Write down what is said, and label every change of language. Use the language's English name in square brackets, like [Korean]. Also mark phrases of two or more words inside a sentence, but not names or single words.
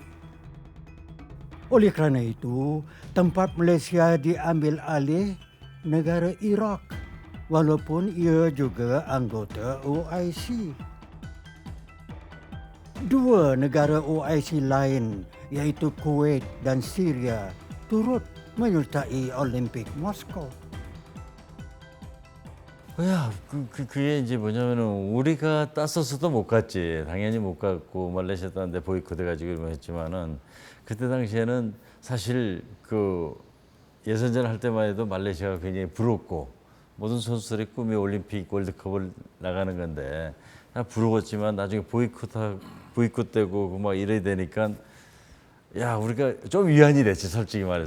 [Malay] Oleh kerana itu, tempat Malaysia diambil alih negara Iraq, walaupun ia juga anggota OIC. Dua negara OIC lain, iaitu Kuwait dan Syria, turut menyertai Olimpik Moskow. [Korean] 그게 이제 뭐냐면은 우리가 따서서도 못 갔지. 당연히 못 갔고 말레이시아 딴데 보이콧해가지고 했지만은 그때 당시에는 사실 그 예선전 할 때만 해도 말레이시아가 굉장히 부럽고 모든 선수들의 꿈이 올림픽 월드컵을 나가는 건데 다 부러웠지만 나중에 보이콧되고 막 이래야 되니까 야, 우리가 좀 위안이 됐지, 솔직히 말해서.